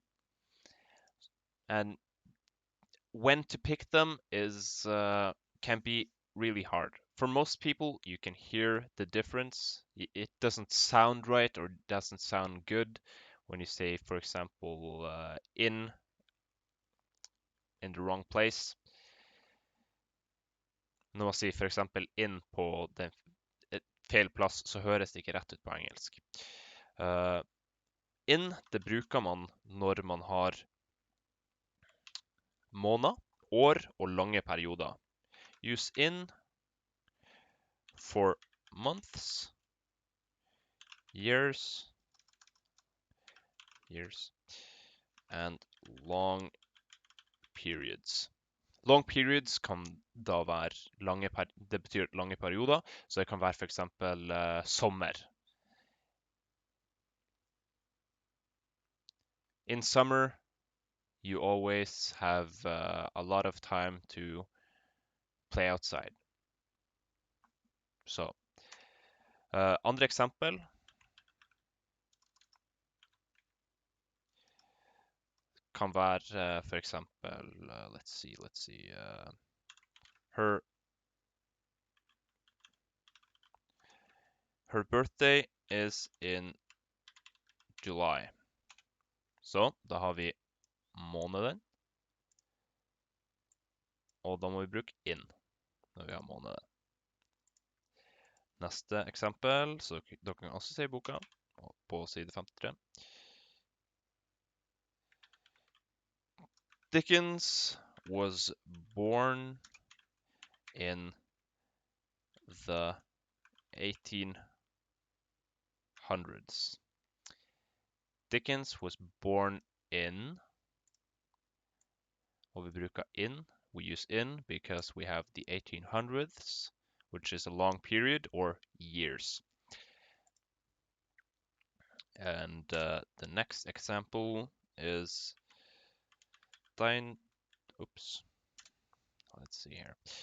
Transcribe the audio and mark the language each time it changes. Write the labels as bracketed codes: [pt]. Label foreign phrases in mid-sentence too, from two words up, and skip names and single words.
[en] And when to pick them is can be really hard. For most people, you can hear the difference. It doesn't sound right or doesn't sound good when you say, for example, in the wrong place. [no] Når man sier for eksempel inn på feil plass, så høres det ikke rett ut på engelsk. In, det bruker man når man har måneder, år og lange perioder. [en] Use in for months, years, and long periods. Long periods [no] kan da være det betyr lange perioder, så det kan være for eksempel sommer. [en] In summer, you always have a lot of time to play outside. [no] Så, andre eksempel kan være for eksempel, [en] let's see, her birthday is in July. [no] Så da har vi måneden, og da må vi bruke in når vi har måneden. Neste eksempel, så dere kan også se i boka, på side 53. [en] Dickens was born in the 1800s. Dickens was born in, [no] og vi bruker in. [en] We use in because we have the 1800s, which is a long period or years. And the next example is let's see here.